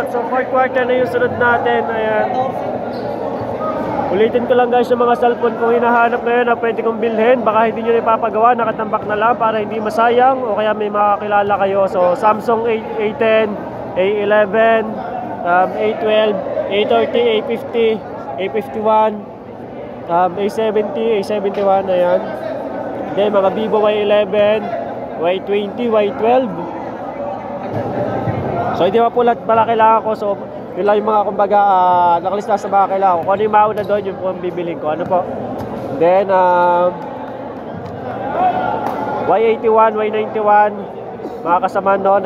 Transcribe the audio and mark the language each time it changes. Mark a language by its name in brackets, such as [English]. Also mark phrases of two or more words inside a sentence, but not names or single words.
[Filipino] So 4th quarter na yung sunod natin. Ayan. Ulitin ko lang guys yung mga cellphone kung hinahanap ngayon na pwede kong bilhin. Baka hindi nyo na ipapagawa, nakatambak na lang para hindi masayang o kaya may makakilala kayo. So Samsung A10, A11, A12, A30, A50, A51, A70, A71, ayan. Then mga Vivo Y11, Y20, Y12. So hindi pa po lahat pala kailangan ko. So yun lang yung mga kumbaga nakalista sa mga kailangan ko. Kung ano yung mauna doon, yung po ang bibiling ko. Ano po? Then Y81, Y91, mga kasama noon.